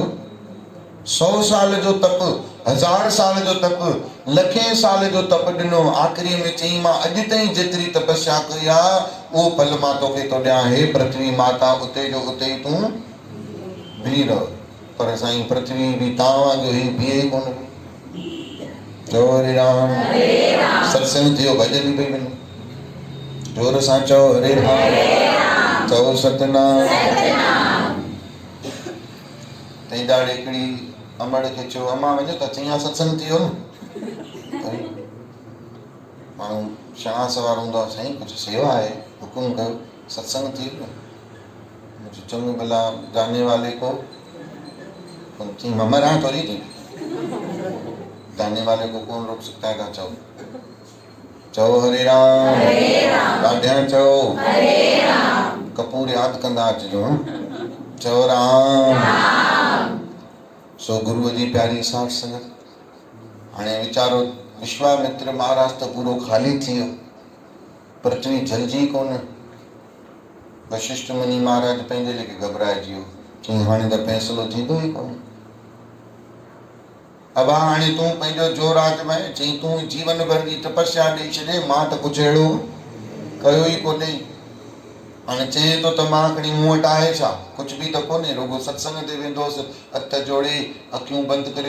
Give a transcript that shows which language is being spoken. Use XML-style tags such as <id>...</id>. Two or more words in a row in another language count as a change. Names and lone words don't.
<sd>100 साल जो तप, 1000 साल जो तप, लखें साल जो तप ॾिनो। आख़िरी में चई मां अॼु ताईं जेतिरी तपस्या कई आहे उहो फल मां तोखे थो ॾियां। हे पृथ्वी माता, उते जो उते ई तूं बीह रह। पर साईं पृथ्वी बि तव्हां वांगुरु ही बीहे ई कोन। चओ हरे राम। सत्संग थियो, भॼन पई वञे, जोर सां चओ हरे राम। चओ सतनाम। तंहिं दाड़े हिकिड़ी अमड़ खे चयो, अम्मा वञो त। चई हा सत्संग थियो न। माण्हू शणा सवार हूंदो आहे, साईं कुझु सेवा आहे, हुकुम कयो। सत्संग थी वियो।</sd> <hi>मुझे चंग भला जाने वाले को,</hi> <sd>चई मां मरां थोरी थी,</sd> <hi>जाने वाले को कौन रोक सकता है।</hi> <sd>चओ चओ हरे राम। ॾाढियां चओ हरे राम। कपूर यादि कंदा अचिजो। चओ राम। सो गुरुअ जी प्यारी साठ संगत। हाणे वीचारो विश्वामित्र महाराज त पूरो ख़ाली थी वियो, पृथ्वी जलजी कोन। वशिष्ठ मुनि महाराज पंहिंजे लेखे घबराइजी वियो। चई हाणे त फ़ैसिलो थींदो ई कोन। अब हाणे तूं पंहिंजो जोर आज़माए। चई तूं जीवन भर जी तपस्या ॾेई छॾे, मां त कुझु अहिड़ो कयो ई कोन्हे। हाणे चए थो त मां खणी मूं वटि आहे छा, कुझु बि त कोन्हे, रुगो सत्संग ते वेंदोसि, हथ जोड़े अखियूं बंदि करे।</sd>